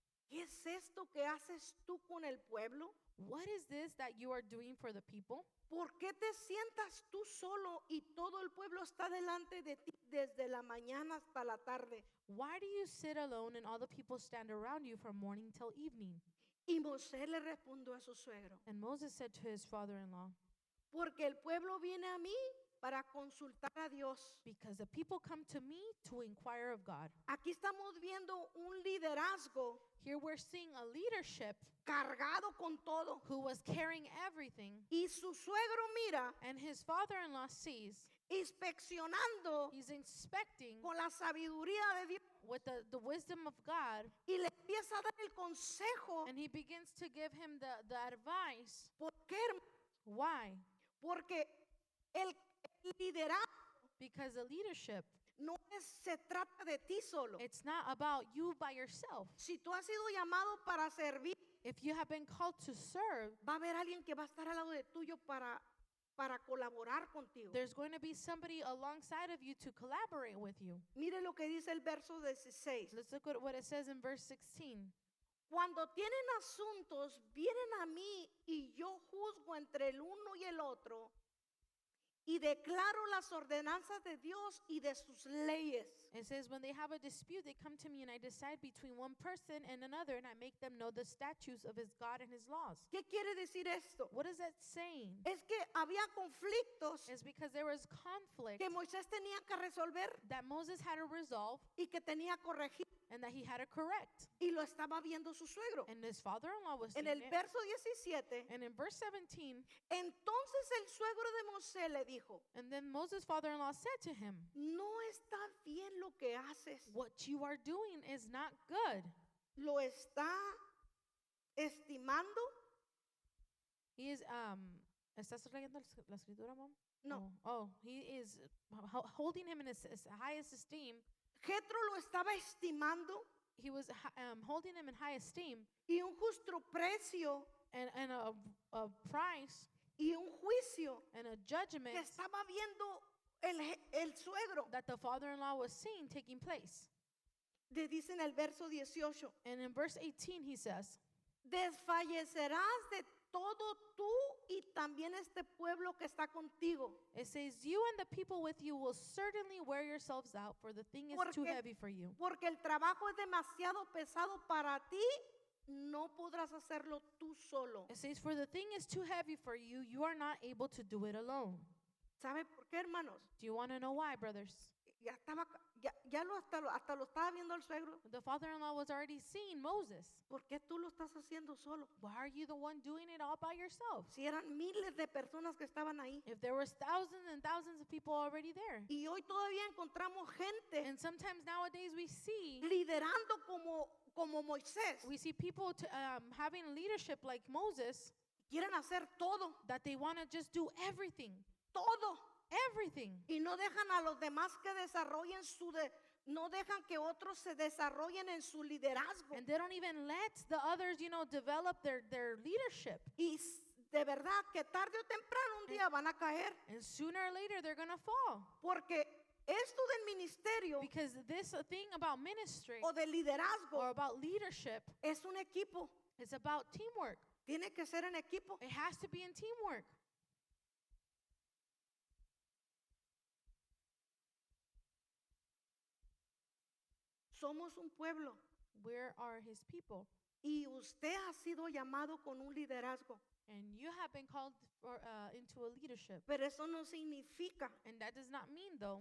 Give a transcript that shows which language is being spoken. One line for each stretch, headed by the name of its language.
Spanish: ¿qué es esto que haces tú con el pueblo?
English: "What is this that you are doing for the people?
Spanish: ¿Por qué te sientas tú solo y todo el pueblo está delante de ti desde la mañana hasta la tarde?
English: Why do you sit alone and all the people stand around you from morning till evening?"
Spanish: Y Moisés le respondió a su suegro,
English: And Moses said to his father-in-law,
Spanish: porque el pueblo viene a mí para consultar a Dios.
English: "Because the people come to me to inquire of God."
Spanish: Aquí estamos viendo un liderazgo
English: Here we're seeing a leadership
Spanish: cargado con todo.
English: who was carrying everything,
Spanish: Y su suegro mira,
English: and his father-in-law sees,
Spanish: inspeccionando
English: he's inspecting
Spanish: con la sabiduría de Dios
English: with the wisdom of God,
Spanish: y le empieza a dar el consejo.
English: and he begins to give him the advice.
Spanish: ¿Por qué?
English: Why?
Spanish: Porque el liderazgo
English: Because the leadership,
Spanish: se trata de ti solo.
English: it's not about you by yourself.
Spanish: Si tú has sido llamado para servir,
English: If you have been called to serve,
Spanish: va a haber alguien que va a estar al lado de tuyo para para colaborar contigo.
English: There's going to be somebody alongside of you to collaborate with you.
Spanish: Mire lo que dice el verso 16.
English: Let's look at what it says in verse 16.
Spanish: Cuando tienen asuntos, vienen a mí y yo juzgo entre el uno y el otro y declaro las ordenanzas de Dios y de sus leyes.
English: It says, when they have a dispute, they come to me and I decide between one person and another, and I make them know the statutes of his God and his laws.
Spanish: ¿Qué quiere decir esto?
English: What is that saying?
Spanish: Es que había conflictos
English: It's because there was conflict
Spanish: que Moisés tenía que resolver
English: that Moses had to resolve
Spanish: y que tenía que corregir,
English: and that he had to correct.
Spanish: y lo estaba viendo su suegro.
English: And his father-in-law was
Spanish: En
English: seeing
Spanish: el
English: it.
Spanish: verso 17,
English: And in verse 17,
Spanish: entonces el suegro de Moisés le dijo,
English: and then Moses' father-in-law said to him,
Spanish: no está bien lo que haces,
English: what you are doing is not good.
Spanish: lo está estimando.
English: He is,
Spanish: ¿estás leyendo la escritura, Mom? No.
English: Oh, he is holding him in his highest esteem.
Spanish: Jetro lo estaba estimando
English: He was holding him in high esteem,
Spanish: y un justo precio
English: and a price
Spanish: y un juicio
English: and a judgment
Spanish: que estaba viendo el suegro.
English: that the father-in-law was seeing taking place.
Spanish: Le dice en el verso 18,
English: And in verse 18 he says,
Spanish: desfallecerás de todo tú y también este pueblo que está contigo.
English: it says, you and the people with you will certainly wear yourselves out, for the thing is too
Spanish: Porque-
English: heavy for you.
Spanish: Porque el trabajo es demasiado pesado para ti, no podrás hacerlo tú solo.
English: It says, for the thing is too heavy for you, you are not able to do it alone.
Spanish: ¿Sabe por qué, hermanos?
English: Do you want to know why, brothers?
Spanish: Ya estaba, hasta lo estaba viendo el suegro.
English: The father-in-law was already seeing Moses.
Spanish: ¿Por qué tú lo estás haciendo solo?
English: Why are you the one doing it all by yourself?
Spanish: Si eran miles de personas que estaban ahí.
English: If there was thousands and thousands of people already there.
Spanish: Y hoy todavía encontramos gente
English: And sometimes nowadays we see
Spanish: liderando como Moisés.
English: we see people having leadership like Moses,
Spanish: Quieren hacer todo,
English: that they want to just do everything.
Spanish: todo.
English: Everything.
Spanish: Y no dejan a los demás que desarrollen no dejan que otros se desarrollen en su liderazgo.
English: And they don't even let the others, develop their leadership.
Spanish: Y de verdad que tarde o temprano un día van a caer.
English: And sooner or later they're going to fall.
Spanish: Porque esto del ministerio
English: Because this thing about ministry
Spanish: o del liderazgo
English: or about leadership
Spanish: es un equipo.
English: is about teamwork.
Spanish: Tiene que ser en equipo.
English: It has to be in teamwork.
Spanish: Somos un pueblo
English: Where are his people?
Spanish: y usted ha sido llamado con un liderazgo.
English: And you have been called into a leadership.
Spanish: Pero eso no significa
English: And that does not mean, though,